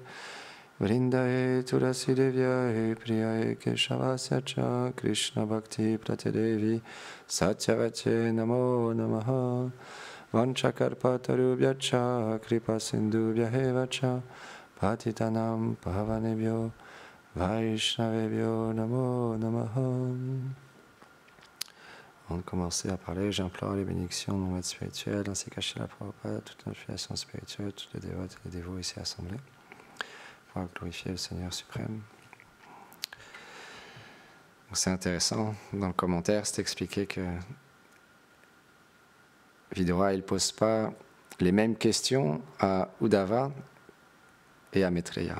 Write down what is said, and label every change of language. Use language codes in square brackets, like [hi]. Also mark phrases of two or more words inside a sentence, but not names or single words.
[sa] वृन्दायै तुलसी देव्यै प्रियायै केशवस्य च कृष्ण भक्ति प्रदेवि सत्यवचे नमो नमः. वाञ्छाकल्पतरुभ्यश्च कृपा सिन्धुभ्य एव च पतितानां पावनेभ्यो वैष्णवेभ्यो नमो नमः. [fr] Avant de commencer à parler, j'implore les bénédictions de mon maître spirituel ainsi qu'à Srila Prabhupada, toute notre filiation spirituelle, toutes les dévotes et les dévots ici assemblés. crois glorifier le Seigneur suprême. C'est intéressant, dans le commentaire, c'est expliqué que Vidura, il ne pose pas les mêmes questions à Uddhava et à Maitreya.